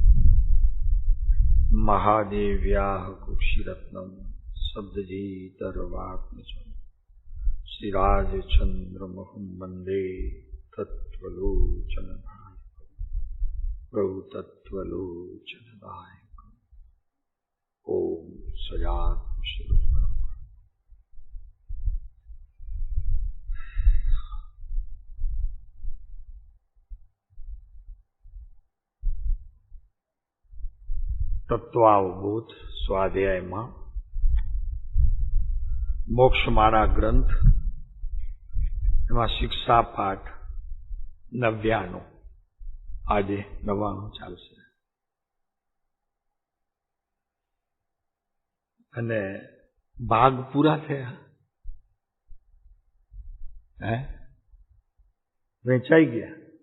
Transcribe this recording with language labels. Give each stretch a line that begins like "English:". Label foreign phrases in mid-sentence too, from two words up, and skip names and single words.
Sanskrit: महादेव्याः कुक्षिरत्नम शब्दजीतर्वात्मजम्, श्रीराजचन्द्रमहं वन्दे तत्त्वलोचनदायकम्, प्रभु तत्त्वलोचनदायकम्। ओम सजातु श्री
Gujarati: તત્વાવબોધ સ્વાધ્યાયમાં મોક્ષમાળા ગ્રંથ એમાં શિક્ષા પાઠ 99 આજે 99 ચાલશે અને ભાગ પૂરા થયા વેચાઈ ગયા.